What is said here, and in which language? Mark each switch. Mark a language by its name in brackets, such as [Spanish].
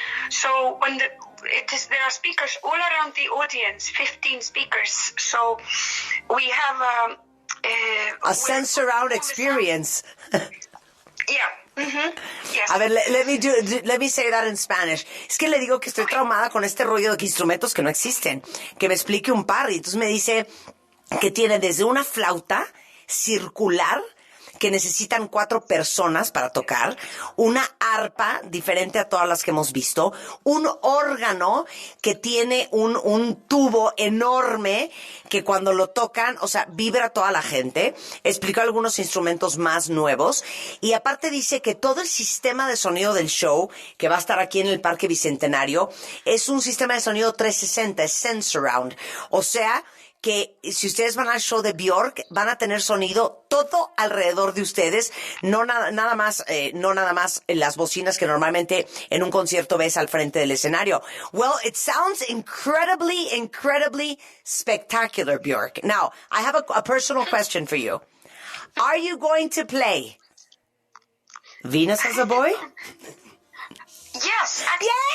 [English] So when there are speakers all around the audience, 15 speakers. So we have a sense-around experience. Yeah. Mm-hmm. Yes. [Spanish] A ver, [English] let me say that in Spanish. [Spanish] Es que le digo que estoy traumada con este rollo de instrumentos que no existen. Que me explique un par. Y entonces me dice que tiene desde una flauta circular que necesitan 4 personas para tocar, una arpa diferente a todas las que hemos visto, un órgano que tiene un tubo enorme que cuando lo tocan, o sea, vibra toda la gente. Explicó algunos instrumentos más nuevos, y aparte dice que todo el sistema de sonido del show, que va a estar aquí en el Parque Bicentenario, es un sistema de sonido 360, es Sensurround. O sea, que si ustedes van al show de Björk, van a tener sonido todo alrededor de ustedes, no nada más las bocinas que normalmente en un concierto ves al frente del escenario. [English] Well, it sounds incredibly spectacular, Björk. Now, I have a personal question for you. Are you going to play Venus as a Boy? Yes. Yay!